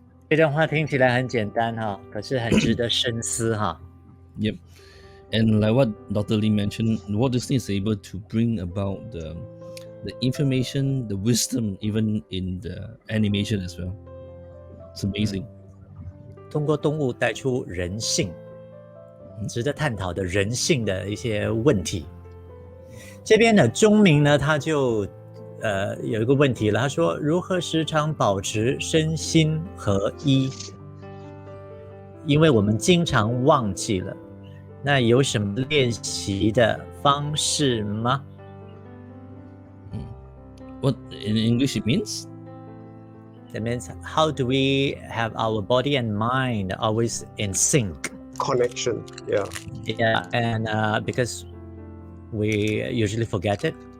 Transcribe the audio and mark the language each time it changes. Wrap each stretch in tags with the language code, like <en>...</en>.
<zh>这段话听起来很简单哈，可是很值得深思哈。</zh> <en>Yep. And like what Dr. Lee mentioned, Walt Disney is able to bring about the information, the wisdom, even in the animation as well. It's amazing.</en> <zh>通过动物带出人性，值得探讨的人性的一些问题。这边呢，钟明呢，他就有一个问题了，他说如何时常保持身心合一？因为我们经常忘记了，那有什么练习的方式吗？</zh> <en>What in English it means? That means how do we have our body and mind always in sync? Connection. Yeah. Yeah, and because we usually forgot.</en>